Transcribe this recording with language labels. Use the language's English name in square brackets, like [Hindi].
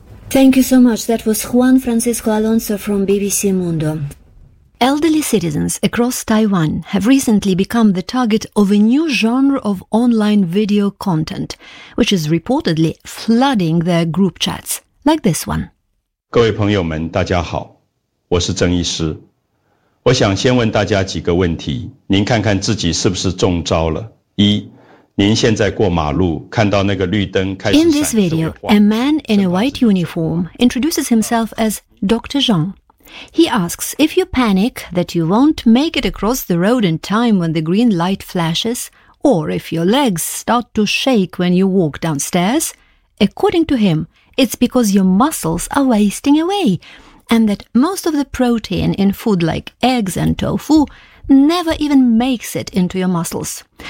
[English] Thank you so much. That was Juan Francisco Alonso from BBC Mundo. Elderly citizens across Taiwan have recently become the target of a new genre of online video content, which is reportedly flooding their group chats, like this one. [Chinese] 各位朋友们，大家好，我是曾医师。我想先问大家几个问题，您看看自己是不是中招了？一，您现在过马路，看到那个绿灯开始闪。 [English] In this video, a man in a white uniform introduces himself as Dr. Zhang. He asks, if you panic that you won't make it across the road in time when the green light flashes, or if your legs start to shake when you walk downstairs, according to him, it's because your muscles are wasting away, and that most of the protein in food like eggs and tofu never even makes it into your muscles.